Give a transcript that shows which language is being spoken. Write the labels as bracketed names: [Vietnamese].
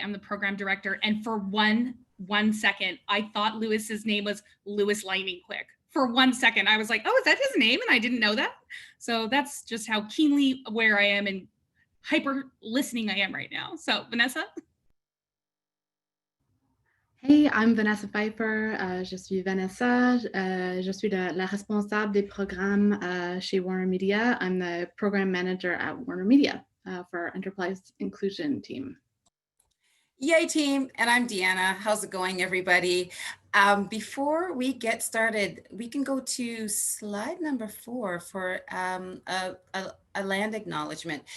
[English] I'm the program director. And for one second, I thought Louis's name was Louis Lightning Quick. For 1 second, I was like, oh, is that his name? And I didn't know that. So that's just how keenly aware I am and hyper listening I am right now. So Vanessa? Hey, I'm Vanessa Pfeiffer. [French] Je suis Vanessa. Je suis la responsable des programmes chez WarnerMedia. [English] I'm the program manager at WarnerMedia for our Enterprise Inclusion team. Yay, team. And I'm Deanna. How's it going, everybody? Before we get started, we can go to slide number 4 for a land acknowledgement.